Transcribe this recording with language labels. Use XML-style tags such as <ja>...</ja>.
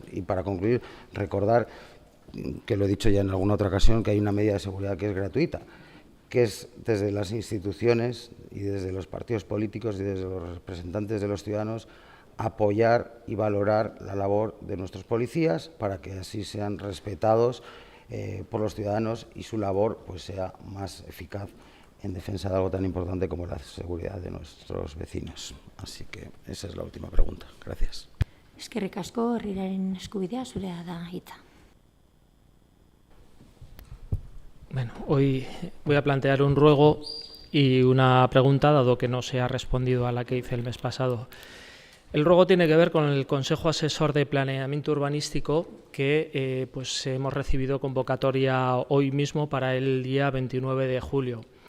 <es>Y para concluir, recordar que lo he dicho ya en alguna otra ocasión, que hay una medida de seguridad que es gratuita, que es desde las instituciones y desde los partidos políticos y desde los representantes de los ciudadanos apoyar y valorar la labor de nuestros policías para que así sean respetados por los ciudadanos y su labor pues sea más eficaz en defensa de algo tan importante como la seguridad de nuestros vecinos. Así que esa es la última pregunta. Gracias.</es> <eu>Eskerrik asko, herriaren eskubidea zurea da hitza.</eu> <es>Bueno, hoy voy a plantear un ruego y una pregunta, dado que no se ha respondido a la que hice el mes pasado. El ruego tiene que ver con el Consejo Asesor de Planeamiento Urbanístico, que pues hemos recibido convocatoria hoy mismo para el día 29 de julio.</es>